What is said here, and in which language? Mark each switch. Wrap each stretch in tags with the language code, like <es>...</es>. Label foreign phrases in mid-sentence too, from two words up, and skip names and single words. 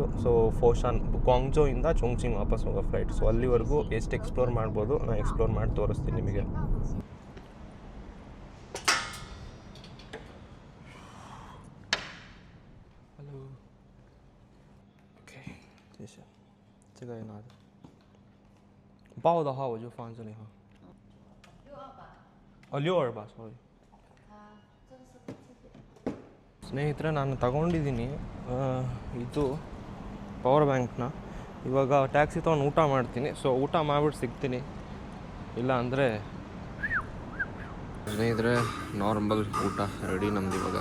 <kn>ಸೊ ಫೋಶಾನ್ ಗ್ವಾಂಗ್ಜೋಯಿಂದ ಚೊಂಗ್ಚಿಂಗ್ ವಾಪಸ್ ಹೋಗೋ ಫ್ಲೈಟ್. ಸೊ ಅಲ್ಲಿವರೆಗೂ ಎಷ್ಟು ಎಕ್ಸ್ಪ್ಲೋರ್ ಮಾಡ್ಬೋದು ನಾನು ಎಕ್ಸ್ಪ್ಲೋರ್ ಮಾಡಿ ತೋರಿಸ್ತೀನಿ ನಿಮಗೆ.</kn> <en>hello, okay,</en> <zh>这个也拿着。包的话我就放这里哈。62吧</zh> <kn>，sorry。ಸ್ನೇಹಿತರೆ, ನಾನು ತಗೊಂಡಿದ್ದೀನಿ ಇದು</kn> <en>power bank.</en> <kn>ಇವಾಗ ಟ್ಯಾಕ್ಸಿ ತೊಗೊಂಡು ಊಟ ಮಾಡ್ತೀನಿ. ಸೊ ಊಟ ಮಾಡಿಬಿಟ್ಟು ಸಿಗ್ತೀನಿ, ಇಲ್ಲ ಅಂದರೆ ಸ್ನೇಹಿತರೆ ನಾರ್ಮಲ್ ಊಟ ರೆಡಿ ನಮ್ದು ಇವಾಗ.</kn>